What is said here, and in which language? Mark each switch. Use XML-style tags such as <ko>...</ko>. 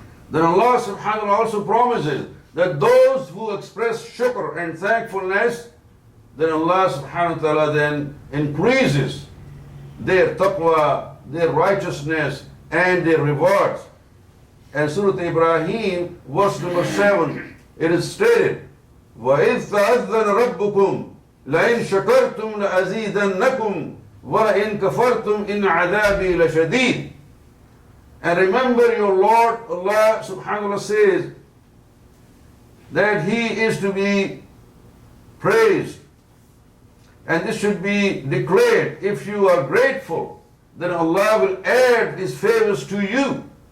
<en>Then Allah subhanahu wa ta'ala also promises that those who express shukr and thankfulness, then Allah subhanahu wa ta'ala then increases their taqwa, their righteousness, and their rewards. And Surah Ibrahim, verse number 7, it is stated,</en> <ar>وَإِذْ تَأَذَّنَ رَبُّكُمْ لَإِنْ شَكَرْتُمْ لَأَزِيدَنَّكُمْ وَلَإِنْ كَفَرْتُمْ إِنَّ عَذَابِي لَشَدِيدٌ.</ar> <en>And remember your Lord, Allah subhanahu wa ta'ala says that He is to be praised. And this should be declared. If you are grateful, then Allah will add His favors to you.</en>